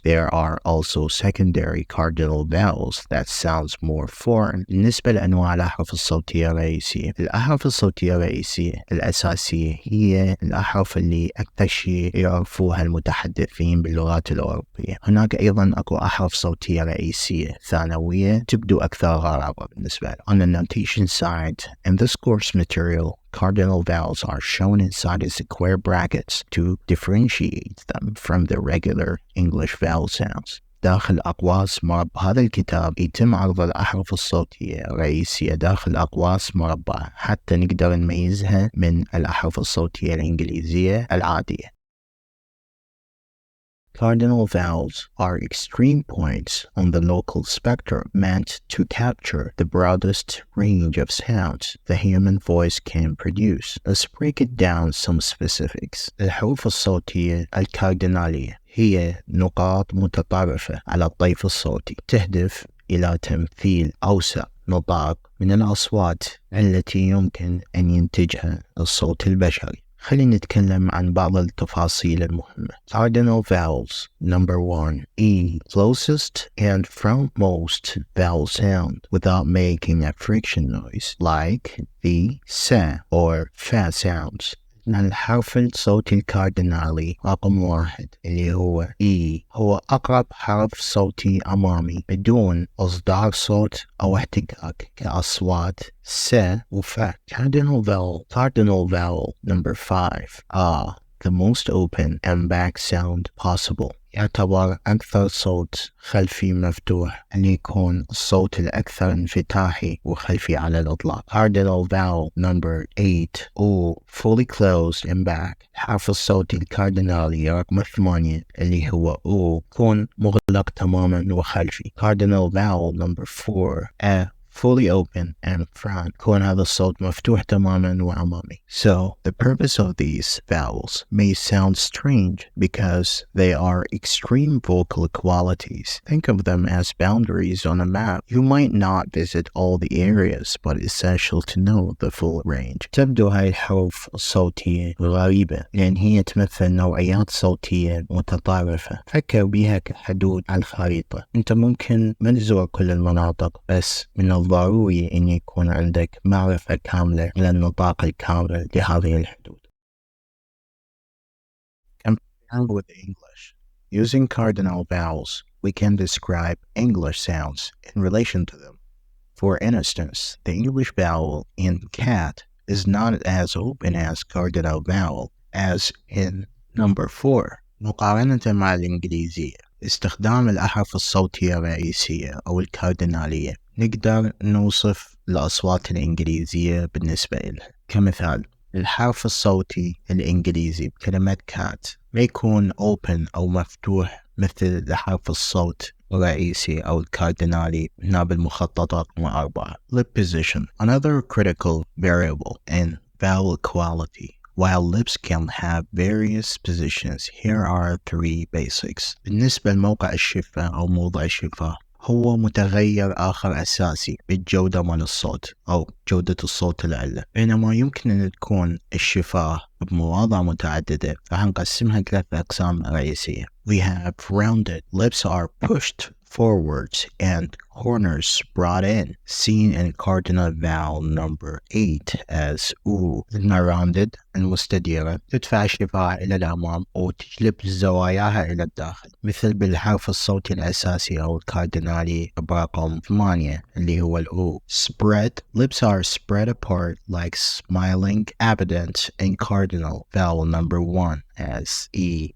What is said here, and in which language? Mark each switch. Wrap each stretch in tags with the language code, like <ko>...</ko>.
<en>There are also secondary cardinal vowels that sounds more foreign.</en> <ar>بالنسبة لأنواع الأحرف الصوتية الرئيسية، الأحرف الصوتية الرئيسية الأساسية هي الأحرف اللي أكثر شيء يعرفوها المتحدثين باللغات الأوروبية. هناك أيضا أكو أحرف صوتية رئيسية ثانوية تبدو أكثر غرابة بالنسبة لي.</ar> <en>On the notation side, in this course material, cardinal vowels are shown inside square brackets to differentiate them from the regular English vowel sounds.</en> <ar>داخل أقواس مربع. هذا الكتاب يتم عرض الأحرف الصوتية الرئيسية داخل أقواس مربعة حتى نقدر نميزها من الأحرف الصوتية الإنجليزية العادية.</ar> <en>Cardinal vowels are extreme points on the local spectrum meant to capture the broadest range of sounds the human voice can produce. Let's break it down some specifics.</en> <ar>الحروف الصوتية الكاردينالية هي نقاط متطرفة على الطيف الصوتي تهدف إلى تمثيل أوسع نطاق من الأصوات التي يمكن أن ينتجها الصوت البشري. خلينا نتكلم عن بعض التفاصيل المهمة.</ar> <en>Cardinal vowels. Number 1. E. Closest and frontmost vowel sound without making a friction noise, like the sa or fa sounds.</en> <ar>الحرف الصوتي الكاردينالي رقم 1 اللي هو E هو أقرب حرف صوتي أمامي بدون إصدار صوت أو احتكاك كأصوات س وفا.</ar> <en>Cardinal vowel number 5 are the most open and back sound possible.</en> <ar>يعتبر أكثر صوت خلفي مفتوح أن يكون الصوت الأكثر انفتاحي وخلفي على الإطلاق.</ar> <en>Cardinal vowel number 8 O fully closed and back.</en> <ar>الحرف الصوتي الكاردينالي رقم 8 اللي هو O يكون مغلق تماما وخلفي.</ar> <en>Cardinal vowel number 4 A fully open and front.</en> <ar>كون هذا الصوت مفتوح تماما وأمامي.</ar> <en>So the purpose of these vowels may sound strange because they are extreme vocal qualities. Think of them as boundaries on a map. You might not visit all the areas, but it's essential to know the full range.</en> <ar>تبدو هاي الحروف الصوتية غريبة لأن هي تمثل نوعيات صوتية متطرفة. فكر بها كحدود على الخريطة. أنت ممكن ما تزور كل المناطق، بس من الضروري أن يكون عندك معرفة كاملة على النطاق الكامل لهذه الحدود.</ar> <en>Comparing with English. Using cardinal vowels, we can describe English sounds in relation to them. For instance, the English vowel in cat is not as open as cardinal vowel as in number 4.</en> <ar>مقارنة مع الإنجليزية. استخدام الأحرف الصوتية الرئيسية أو الكاردينالية نقدر نوصف الأصوات الإنجليزية بالنسبة لها. كمثال، الحرف الصوتي الإنجليزي بكلمة cat ما يكون open أو مفتوح مثل حرف الصوت الرئيسي أو الكاردينالي هنا بالمخططة رقم 4.</ar> <en>Lip position. Another critical variable in vowel quality. While lips can have various positions, here are 3 basics.</en> <ar>بالنسبة لموقع الشفة أو موضع الشفة، هو متغير آخر أساسي بالجودة مال الصوت أو جودة الصوت العلة. بينما يمكن أن تكون الشفاه بمواضع متعددة، راح نقسمها 3 أقسام رئيسية.</ar> <en>We have rounded. Lips are pushed forwards and corners brought in, seen in cardinal vowel number 8 as oo.</en> <ar>rounded المستديرة تدفع الشفاه إلى الأمام وتجلب زواياها إلى الداخل، مثل بالحرف الصوتي الأساسي أو الكاردينالي برقم 8 اللي هو الأو.</ar> <en>Spread. Lips are spread apart like smiling, evident in cardinal vowel number 1 as E.</en>